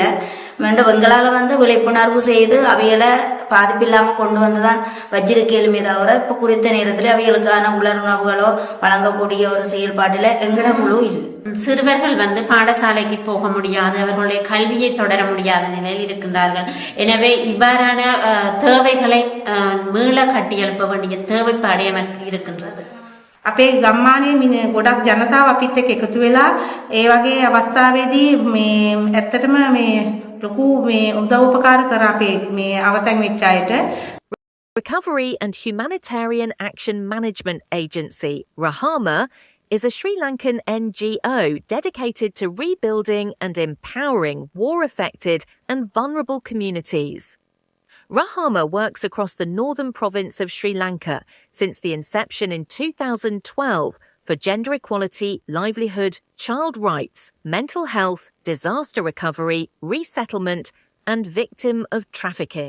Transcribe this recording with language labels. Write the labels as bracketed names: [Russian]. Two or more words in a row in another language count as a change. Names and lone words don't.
[Tamil] மீண்டும் எங்களால் விழிப்புணர்வு செய்து அவைகளை பாதிப்பில்லாம கொண்டு வந்துதான் வச்சிருக்கேளுமே தவிர இப்ப குறித்த நேரத்தில் அவைகளுக்கான உணர்வுகளோ வழங்கக்கூடிய ஒரு செயல்பாட்டில எங்கட குழு இல்லை. சிறுவர்கள் பாடசாலைக்கு போக முடியாது, அவர்களுடைய கல்வியை தொடர முடியாத நிலையில் இருக்கின்றார்கள். எனவே இவ்வாறான தேவைகளை மீள கட்டியெழுப்ப வேண்டிய தேவைப்பாடு எமக்கு இருக்கின்றது. [Sinhala] අපේ ගම්මානයේ ගොඩක් ජනතාව අපිත් එක්ක එකතු වෙලා ඒ වගේ අවස්ථාවේදී ඇත්තටම ලොකු උදව් උපකාර කරා අපේ අවතන් වෙච්ච අයට. [English] Recovery and Humanitarian Action Management Agency, Rahama, is a Sri Lankan NGO dedicated to rebuilding and empowering war-affected and vulnerable communities. Rahama works across the northern province of Sri Lanka since the inception in 2012 for gender equality, livelihood, child rights, mental health, disaster recovery, resettlement, and victim of trafficking.